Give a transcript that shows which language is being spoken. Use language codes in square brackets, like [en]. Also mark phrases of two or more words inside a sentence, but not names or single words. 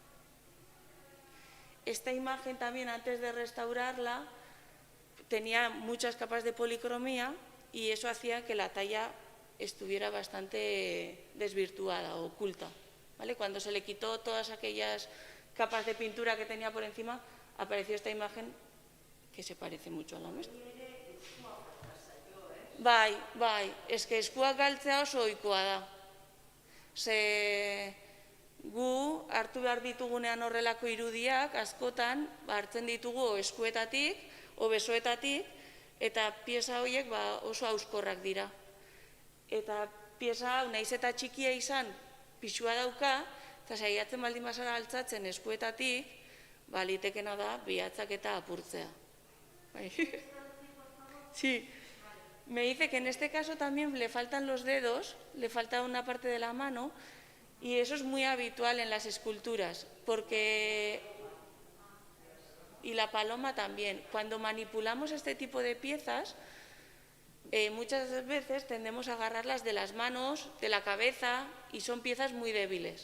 [es] Esta imagen también, antes de restaurarla, tenía muchas capas de policromía y eso hacía que la talla estuviera bastante desvirtuada o oculta, ¿vale? Cuando se le quitó todas aquellas capas de pintura que tenía por encima, apareció esta imagen que se parece mucho a la nuestra. [eu] Bai, eske eskuak galtzea oso ohikoa da. Gu hartu behar ditugunean horrelako irudiak, askotan, hartzen ditugu eskuetatik, o besoetatik, eta pieza horiek oso hauskorrak dira. Eta pieza hau, nahiz eta txikia izan, pisua dauka, eta saiatzen baldin bazara altzatzen eskuetatik, litekena da bihatzak eta apurtzea. [es] Sí. Me dice que en este caso también le faltan los dedos, le falta una parte de la mano, y eso es muy habitual en las esculturas, porque... Y la paloma también. Cuando manipulamos este tipo de piezas, muchas veces tendemos a agarrarlas de las manos, de la cabeza, y son piezas muy débiles.